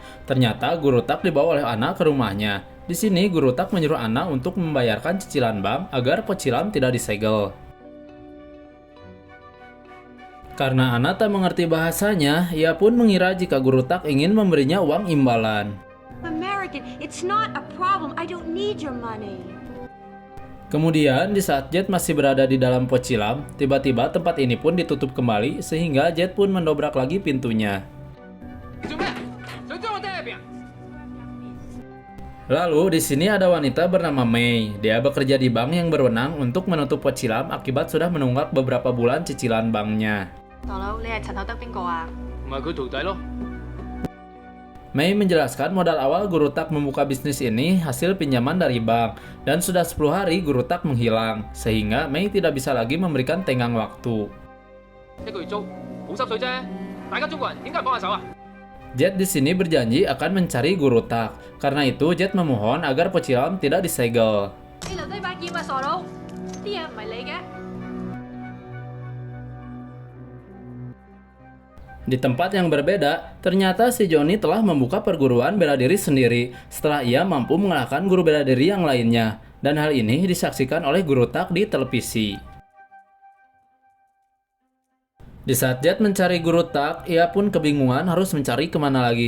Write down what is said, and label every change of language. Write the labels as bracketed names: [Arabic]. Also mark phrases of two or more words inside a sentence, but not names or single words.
[Indonesian] Ternyata guru Tak dibawa oleh Anna ke rumahnya. Di sini, guru Tak menyuruh Anna untuk membayarkan cicilan bank agar Pocilam tidak disegel. Karena Ana tak mengerti bahasanya, ia pun mengira jika Guru Tak ingin memberinya uang imbalan. [English] American, it's not a problem. I don't need your money. [Indonesian] Kemudian, di saat Jet masih berada di dalam Pocilam, tiba-tiba tempat ini pun ditutup kembali sehingga Jet pun mendobrak lagi pintunya. Lalu di sini ada wanita bernama Mei. Dia bekerja di bank yang berwenang untuk menutup Pocilam akibat sudah menunggak beberapa bulan cicilan banknya. [Cantonese] 大佬，你係陳厚德邊個啊？唔係佢徒弟咯。 [Indonesian] Mei menjelaskan modal awal Guru Tak membuka bisnis ini hasil pinjaman dari bank, dan sudah 10 hari Guru Tak menghilang, sehingga Mei tidak bisa lagi memberikan tenggang waktu. [Cantonese] 一個月租好濕水啫，大家中國人點解唔幫下手啊？ [Indonesian] Jet di sini berjanji akan mencari Guru Tak. Karena itu Jet memohon agar Pocilam tidak disegel. [Cantonese] 你留低把劍啊，傻佬！啲嘢唔係你嘅。 [Indonesian] Di tempat yang berbeda, ternyata si Johnny telah membuka perguruan bela diri sendiri setelah ia mampu mengalahkan guru bela diri yang lainnya. Dan hal ini disaksikan oleh Guru Tak di televisi. Di saat Jet mencari Guru Tak, ia pun kebingungan harus mencari kemana lagi.